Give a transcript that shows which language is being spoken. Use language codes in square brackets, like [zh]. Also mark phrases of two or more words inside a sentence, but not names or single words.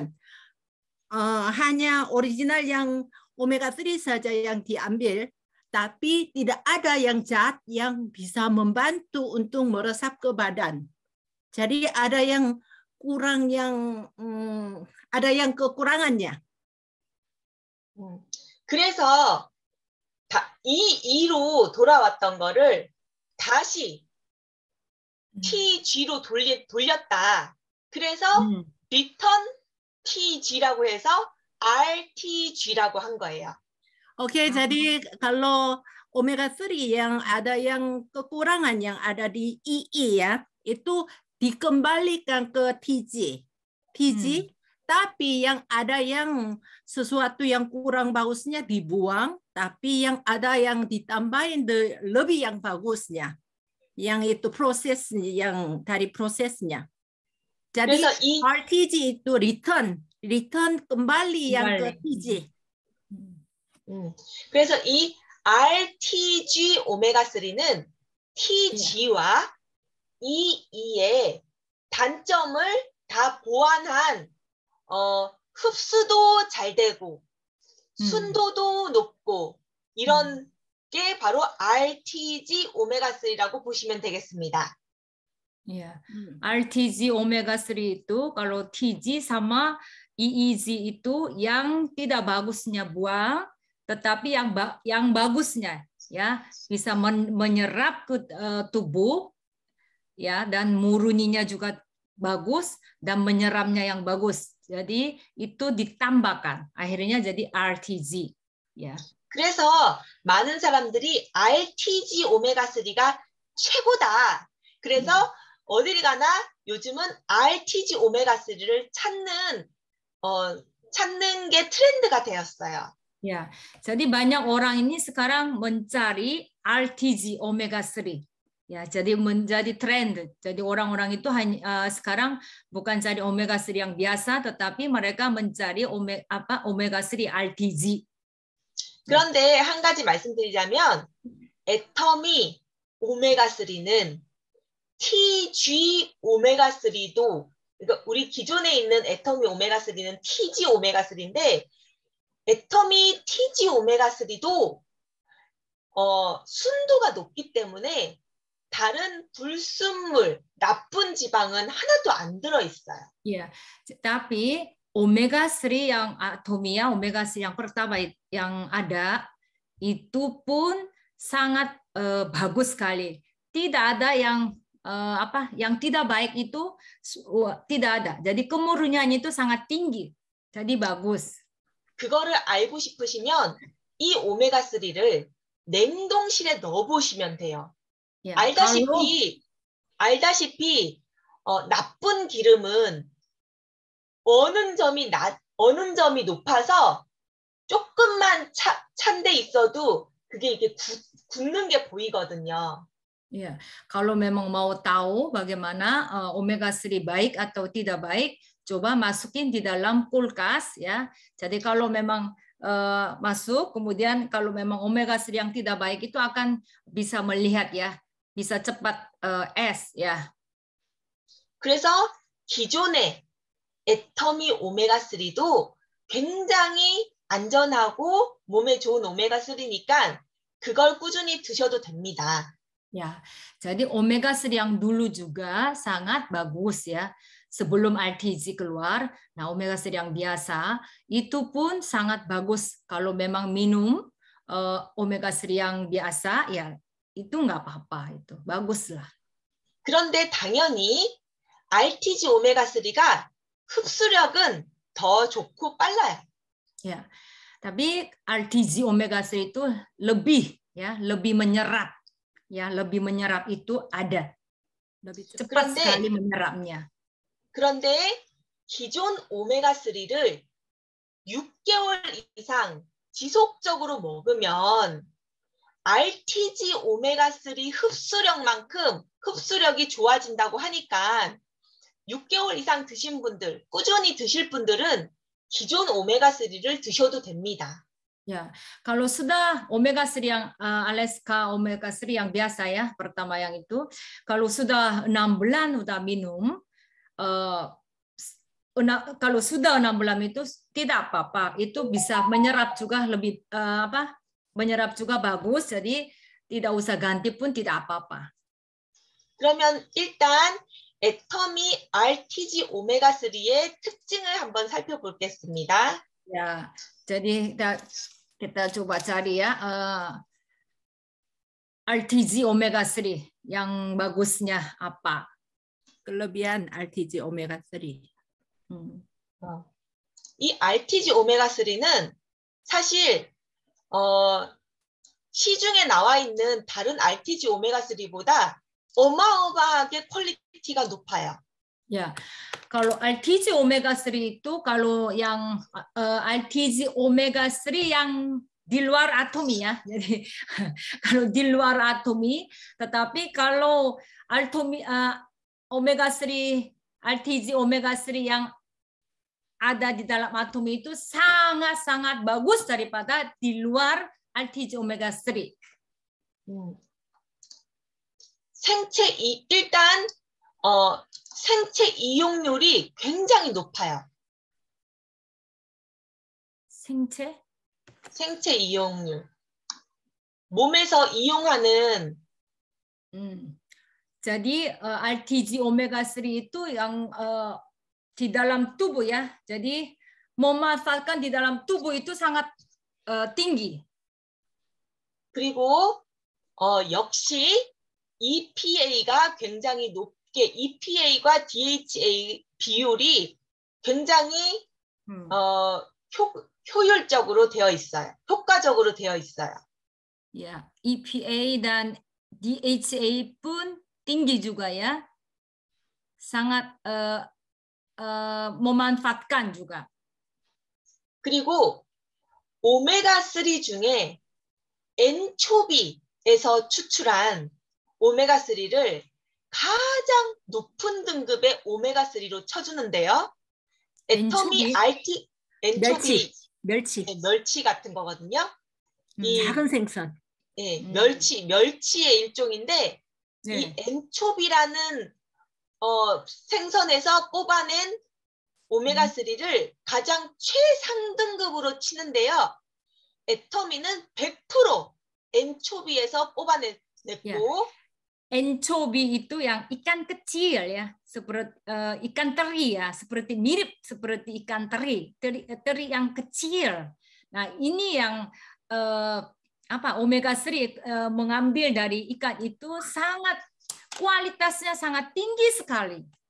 [id] Hanya original yang omega-3 saja yang diambil, tapi tidak ada yang zat yang bisa membantu untuk meresap ke badan. Jadi ada yang kurang, ada yang kekurangannya. [ko] 그래서 E로 돌아왔던 거를 다시 TG로 돌렸다. 그래서 return TG라고 해서 RTG라고 한 거예요. [id] Oke, jadi kalau omega-3 yang ada yang kekurangan yang ada di II ya, itu dikembalikan ke TG. Tapi yang ada yang sesuatu yang kurang bagusnya dibuang, tapi yang ada yang ditambahin lebih yang bagusnya. Yang itu proses yang dari prosesnya. Jadi RTG itu return kembali yang ke TG. [ko] 그래서 이 RTG 오메가3는 TG와 EE의 단점을 다 보완한 흡수도 잘 되고 순도도 높고 이런 게 바로 RTG 오메가3라고 보시면 되겠습니다. [id] Ya, RTG omega-3 itu kalau TG sama EEG itu yang tidak bagusnya buang, tetapi yang bagusnya ya bisa menyerap ke tubuh ya, dan murninya juga bagus dan menyerapnya yang bagus. Jadi itu ditambahkan akhirnya jadi RTG ya. [ko] 그래서 많은 사람들이 RTG 오메가3가 최고다. 그래서 어디를 가나 요즘은 RTG 오메가3를 찾는 게 트렌드가 되었어요. [id] Ya, jadi banyak orang ini sekarang mencari RTG omega 3. Ya, jadi menjadi tren. Jadi orang-orang itu hanya sekarang bukan cari omega 3 yang biasa, tetapi mereka mencari omega 3 RTG. [ko] 그런데 한 가지 말씀드리자면 애터미 오메가3는 TG 오메가3도 그러니까 우리 기존에 있는 애터미 오메가3는 TG 오메가3인데 애터미 TG 오메가3도 순도가 높기 때문에 다른 불순물, 나쁜 지방은 하나도 안 들어있어요. [id] Ya, tapi omega 3 yang atomia, omega 3 yang pertama yang ada itu pun sangat bagus sekali. Tidak ada yang yang tidak baik itu tidak ada. Jadi kemurniannya itu sangat tinggi. Jadi bagus. [ko] 그거를 알고 싶으시면 이 오메가3를 냉동실에 넣어보시면 돼요. [id] Ya, [ko] 알다시피 나쁜 기름은 어느 점이 높아서 조금만 찬데 있어도 그게 이게 굳는 게 보이거든요. [id] Ya, kalau memang mau tahu bagaimana omega 3 baik atau tidak baik, coba masukin di dalam kulkas ya. Jadi kalau memang masuk, kemudian kalau memang omega 3 yang tidak baik itu akan bisa melihat ya, bisa cepat es ya. [ko] 그래서 기존의 애터미 오메가3도 굉장히 안전하고 몸에 좋은 오메가3니까 그걸 꾸준히 드셔도 됩니다. [id] Ya, jadi omega 3 yang dulu juga sangat bagus ya. Sebelum RTG keluar, nah omega 3 yang biasa itu pun sangat bagus kalau memang minum omega 3 yang biasa ya itu nggak apa-apa itu baguslah. [ko] 그런데 당연히 RTG 오메가3가 흡수력은 더 좋고 빨라요. [id] Ya, tapi RTG omega 3 itu lebih menyerap. Ya, lebih menyerap itu ada. Lebih cepat sekali menyerapnya. [ko] 그런데 기존 오메가3를 6개월 이상 지속적으로 먹으면 RTG 오메가3 흡수력만큼 흡수력이 좋아진다고 하니까 6개월 이상 드신 분들, 꾸준히 드실 분들은 기존 오메가3를 드셔도 됩니다. [id] Ya, kalau sudah omega 3 yang Alaska omega 3 yang biasa ya, pertama yang itu, kalau sudah 6 bulan udah minum, kalau sudah 6 bulan itu tidak apa-apa, itu bisa menyerap juga lebih menyerap juga bagus, jadi tidak usah ganti pun tidak apa-apa. [ko] 그러면 일단 애터미 RTG 오메가3의 특징을 한번 살펴보겠습니다. [id] Ya, jadi kita coba cari ya RTG omega 3 yang bagusnya apa? kelebihan RTG omega 3. [ko] 이 RTG 오메가3는 사실 시중에 나와 있는 다른 RTG 오메가3보다 어마어마하게 퀄리티가 높아요. [id] Ya, kalau RTG omega 3 itu kalau yang RTG omega 3 yang di luar atomi ya. Jadi kalau di luar atomi, tetapi kalau omega 3 RTG omega 3 yang ada di dalam atomi itu sangat-sangat bagus daripada di luar RTG omega 3. [ko] 일단 생체 이용률이 굉장히 높아요. 생체 이용률. 몸에서 이용하는 [id] jadi RTG omega 3 itu yang di dalam tubuh ya. Jadi memanfaatkan di dalam tubuh itu sangat tinggi. [ko] 그리고 역시 EPA가 굉장히 높게 EPA과 DHA 비율이 굉장히 효율적으로 되어 있어요. 효과적으로 되어 있어요. [id] Ya, EPA dan DHA pun tinggi juga ya. Sangat memanfaatkan juga. [ko] 그리고 오메가3 중에 엔초비에서 추출한 오메가3를 가장 높은 등급의 오메가3로 쳐주는데요. 애터미 엔초비, 멸치 같은 거거든요. 작은 생선. 네, 멸치의 일종인데 네. 이 엔초비라는 생선에서 뽑아낸 오메가3를 가장 최상등급으로 치는데요. 애터미는 100% 엔초비에서 뽑아냈고 yeah. [id] Anchovy itu yang ikan kecil ya, seperti ikan teri ya, mirip seperti ikan teri yang kecil. Nah, ini yang omega 3 mengambil dari ikan itu sangat kualitasnya sangat tinggi sekali.